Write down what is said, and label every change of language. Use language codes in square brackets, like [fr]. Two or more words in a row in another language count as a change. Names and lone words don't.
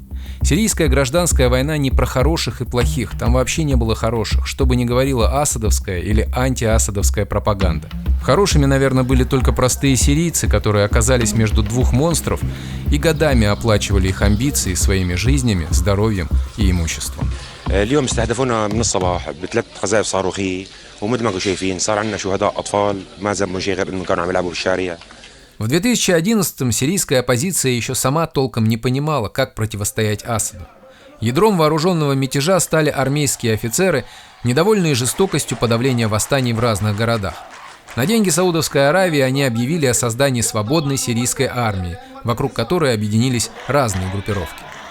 [ru] Сирийская гражданская война не про хороших и плохих, там вообще не было хороших, что бы ни говорила асадовская или антиасадовская пропаганда. Хорошими, наверное, были только простые сирийцы, которые оказались между двух монстров и годами оплачивали их амбиции своими жизнями, здоровьем и имуществом. [ar] اليوم استهدفونا من الصباح بثلاث قذائف صاروخيه ومثل ما انتم شايفين صار عندنا شهداء اطفال ما ذنبهم شيء غير انهم كانوا عم يلعبوا بالشارع. [ru] В 2011-м сирийская оппозиция еще сама толком не понимала, как противостоять Асаду. Ядром вооруженного мятежа стали армейские офицеры, недовольные жестокостью подавления восстаний в разных городах. На деньги Саудовской Аравии они объявили о создании свободной сирийской армии, вокруг которой объединились разные группировки.